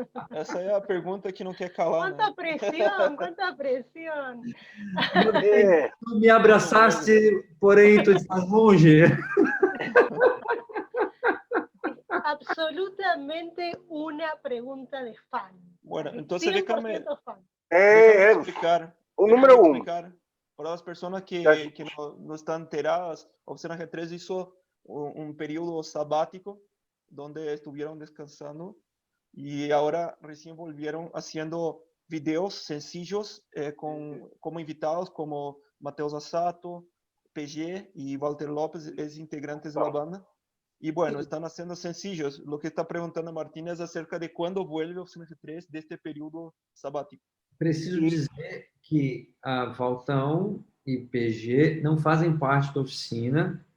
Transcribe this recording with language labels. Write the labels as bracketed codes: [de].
[pt] Essa é a pergunta que não quer calar. [es] Cuánta presión, cuánta presión. [pt] Tu me abraçaste, porém tu estás longe. [es] Absolutamente una pregunta de fan. Bueno, entonces déjame fan. explicar. [pt] O número 1. [es] Para las personas que no están enteradas, Oficina G3 hizo un periodo sabático donde estuvieron descansando y ahora recién volvieron haciendo videos sencillos como invitados como Mateus Assato, PG y Walter López, es integrantes de la banda. Y bueno, están haciendo sencillos. Lo que está preguntando Martín es acerca de cuándo vuelve Oficina G3 de este período sabático. [pt] Preciso dizer que a Valtão e PG não fazem parte da oficina.